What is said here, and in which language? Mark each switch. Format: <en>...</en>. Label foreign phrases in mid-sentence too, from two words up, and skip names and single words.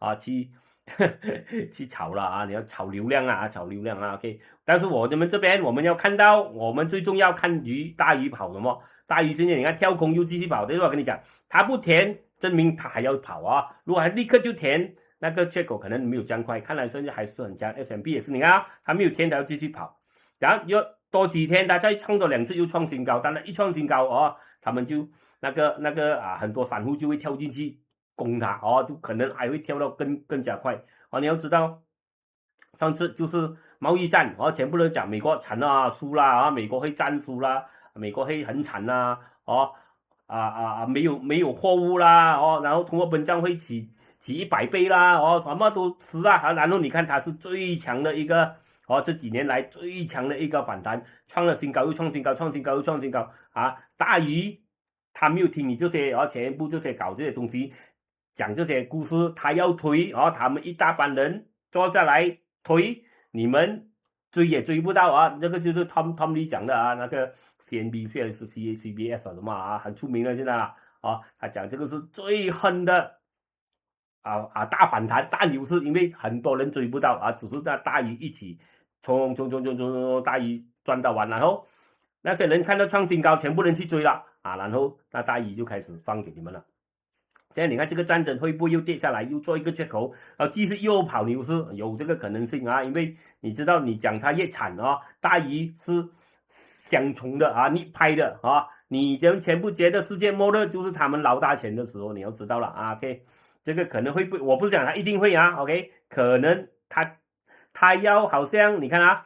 <zh>去炒了你要炒流量OK， 但是我們這邊我們要看到，我們最重要看魚大魚跑什麼，大魚現在你看跳空又繼續跑，對吧？我跟你講，他不填證明他還要跑如果他立刻就填那個缺口可能沒有這樣快，看來現在還是很強 S&P 也是你看他沒有填他要繼續跑，然後又多幾天他再創多2次又創新高，當然一創新高他們就那個很多散戶就會跳進去攻他就可能還會跳到更加快你要知道上次就是貿易戰哦，全部都講美國慘啦、輸啦啊，美國會戰輸啦，美國會很慘啦哦沒有貨物啦哦，然後通貨膨脹會起100倍啦哦，什麼都是啊，然後你看它是最強的一個哦，這幾年來最強的一個反彈，創了新高又創新高，創新高又創新高啊！大魚他沒有聽你這些哦，全部這些搞這些東西，講這些故事，他要推哦，他們一大班人坐下來推，你們追也追不到啊！這個就是 Tom Lee 講的啊，那個 CNBC 還是 CBS 什麼啊，很出名的現在啊，他講這個是最狠的大反彈大牛市，因為很多人追不到啊，只是那大魚一起衝，大魚賺到完，然後那些人看到創新高，全部人去追了啊，然後那大魚就開始放給你們了。現在你看這個戰爭會不會又跌下來，又做一個缺口，然後繼續又跑牛市，有這個可能性啊，因為你知道你講它越慘啊，大魚是相衝的啊，逆拍的啊，你們全部覺得世界末日就是他們撈大錢的時候，你要知道了啊 ，OK， 這個可能會不，我不是講它一定會啊 ，OK， 可能它要好像你看啊。</zh>